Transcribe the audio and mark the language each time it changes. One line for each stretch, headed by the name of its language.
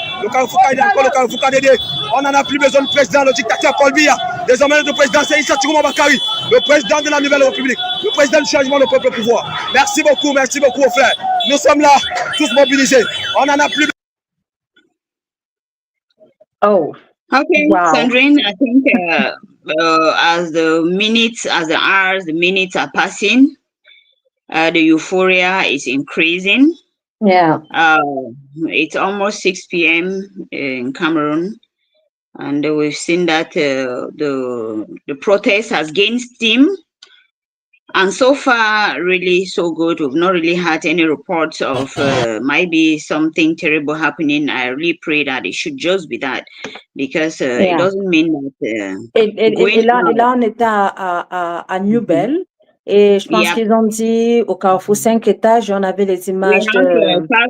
French: Le Carrefour KDD, encore le Carrefour KDD. On n'en a plus besoin du président, le dictateur Paul Biya. Désormais, le président, c'est Issa Tchiroma Bakary, le président de la nouvelle République, le président du changement, le peuple au pouvoir. Merci beaucoup, aux frères. Nous sommes là, tous mobilisés. On n'en a plus. Oh.
English: Okay, wow. Sandrine, I think as the hours, the minutes are passing, the euphoria is increasing. Yeah. It's almost 6 p.m. in Cameroon, and we've seen that the protest has gained steam. And so far, really so good. We've not really had any reports of maybe something terrible happening. I really pray that it should just be that, because it doesn't mean that.
French: Et là, on était à New Bell. Et je pense qu'ils ont dit au Carrefour 5 étages, on avait les images de...